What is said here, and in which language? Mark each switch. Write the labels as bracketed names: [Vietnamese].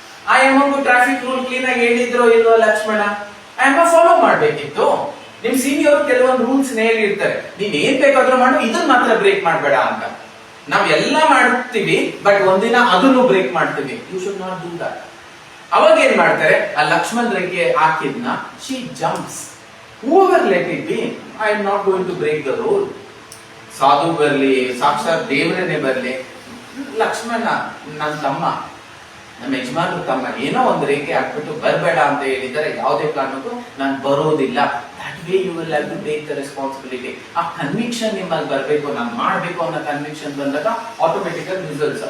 [Kannada] ಆ ಎಮ್ಮಗೂ traffic rule clean ಆಗಿ ಹೇಳಿದ್ರು ಇಲ್ವೋ ಲಕ್ಷ್ಮಣ, ಆ ಎಮ್ಮ ಫಾಲೋ ಮಾಡ್ಬೇಕಿತ್ತು. ನಿಮ್ ಸೀನಿಯರ್ ಕೆಲವೊಂದು ರೂಲ್ಸ್ ಹೇಳಿರ್ತಾರೆ, ನೀನ್ ಏನ್ ಬೇಕಾದ್ರೂ ಮಾಡು, ಇದನ್ನ ಮಾತ್ರ ಬ್ರೇಕ್ ಮಾಡ್ಬೇಡ ಅಂತ. ನಾವ್ ಎಲ್ಲ ಮಾಡ್ತೀವಿ, ಬಟ್ ಒಂದಿನ ಅದನ್ನು ಬ್ರೇಕ್ ಮಾಡ್ತೀವಿ. [English] You should not do that. [Kannada] ಅವಾಗ ಏನ್ ಮಾಡ್ತಾರೆ, ಆ ಲಕ್ಷ್ಮಣ್ ರೇಖೆ ಹಾಕಿದ್ನ [English] She jumps. Whoever let it be, I am not going to break the rule. [Kannada] ಸಾಧು ಬರ್ಲಿ, ಸಾಕ್ಷಾತ್ ದೇವರನ್ನೇ ಬರ್ಲಿ, ಲಕ್ಷ್ಮಣ ನನ್ನ ತಮ್ಮ, ನಮ್ಮ ಯಜಮಾನ್ರ ತಮ್ಮ, ಏನೋ ಒಂದು ರೇಖೆ ಹಾಕ್ಬಿಟ್ಟು ಬರ್ಬೇಡ ಅಂತ ಹೇಳಿದರೆ ಯಾವುದೇ ಕಾರಣಕ್ಕೂ ನಾನು ಬರೋದಿಲ್ಲ. [English] That way you will have to take the responsibility. [Kannada] ಆ ಕನ್ವಿಕ್ಷನ್ ನಿಮ್ಮಲ್ಲಿ ಬರಬೇಕು, ನಾನು ಮಾಡಬೇಕು ಅನ್ನೋ ಕನ್ವಿಕ್ಷನ್ ಬಂದಾಗ ಆಟೋಮೆಟಿಕಲ್ ರಿಸಲ್ಟ್ಸ್.